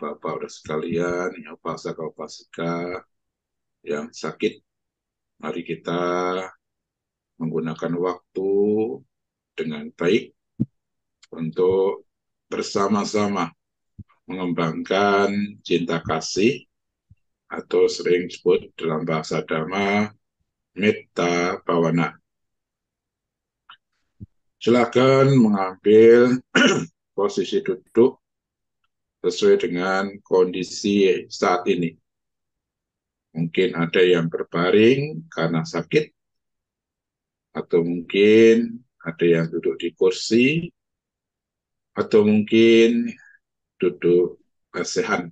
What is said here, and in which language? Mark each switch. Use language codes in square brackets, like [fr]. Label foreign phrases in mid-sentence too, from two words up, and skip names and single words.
[id] bapak dan sekalian yang [pi] upasaka upasika [id] yang sakit, mari kita menggunakan waktu dengan baik untuk bersama-sama mengembangkan cinta kasih atau sering disebut dalam bahasa Dhamma [pi] metta bhavana. [id] Silakan mengambil posisi duduk sesuai dengan kondisi saat ini. Mungkin ada yang berbaring karena sakit, atau mungkin ada yang duduk di kursi, atau mungkin duduk lesehan.